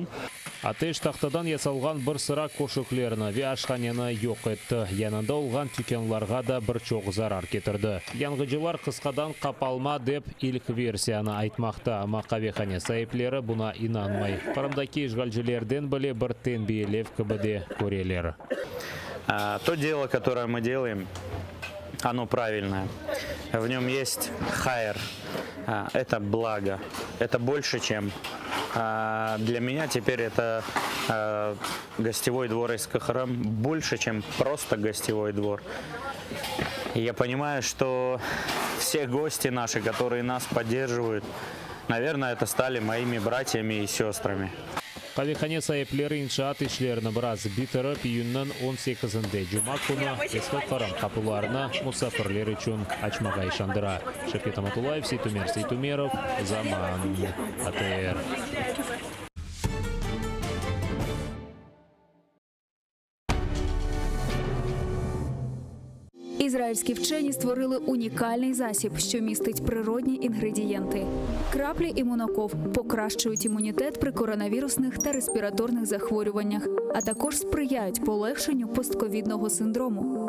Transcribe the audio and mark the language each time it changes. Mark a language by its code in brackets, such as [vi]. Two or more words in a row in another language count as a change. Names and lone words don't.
[crh] Ateş tahtadan yasalgan bir sıra koşuklarını ve aşhaneni yok etti. Yanında olgan tükenlarga da birçok zarar getirdi. Yangıcılar kıskadan kapalma dep ilk versiyani aytmakta, ama kavihane sahipleri buna inanmay. Kırımdaki işgalcilerden bile bir tenbiyelev kibide koreler. [ru] То дело, которое мы делаем, оно правильное. В нем есть хайр. Это благо. Это больше, чем для меня теперь это гостевой двор из Кахарам больше, чем просто гостевой двор. И я понимаю, что все гости наши, которые нас поддерживают, наверное, это стали моими братьями и сестрами. [crh] Kavihane sahipleri inşaat işlerini biraz bitirip iyunun 18'inde Cuma günü eski Kırım kapılarını musafirler için açmağa işandıra. Şevket Amatulayev, Seytumer, Zaman, ATR. [uk] Ізраїльські вчені створили унікальний засіб, що містить природні інгредієнти. Краплі імуноков покращують імунітет при коронавірусних та респіраторних захворюваннях, а також сприяють полегшенню постковідного синдрому.